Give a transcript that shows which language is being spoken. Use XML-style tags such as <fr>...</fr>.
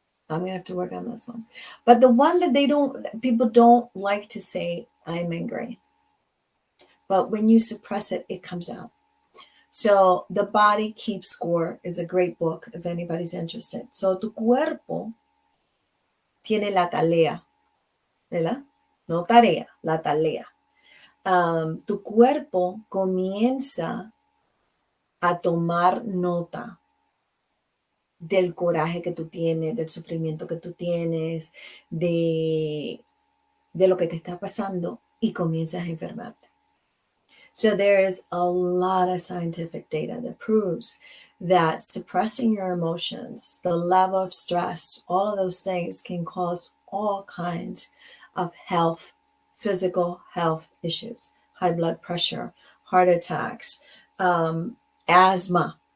<en>I'm going to have to work on this one. But the one that people don't like to say, I'm angry. But when you suppress it, it comes out. So The Body Keeps Score is a great book if anybody's interested.</en> <es>So tu cuerpo tiene la tarea, ¿verdad? No tarea, la tarea. Tu cuerpo comienza a tomar nota del coraje que tú tienes, del sufrimiento que tú tienes, de lo que te está pasando y comienzas a enfermarte.</es> <en>So there's a lot of scientific data that proves that suppressing your emotions, the level of stress, all of those things can cause all kinds of physical health issues, high blood pressure, heart attacks, asthma.</en>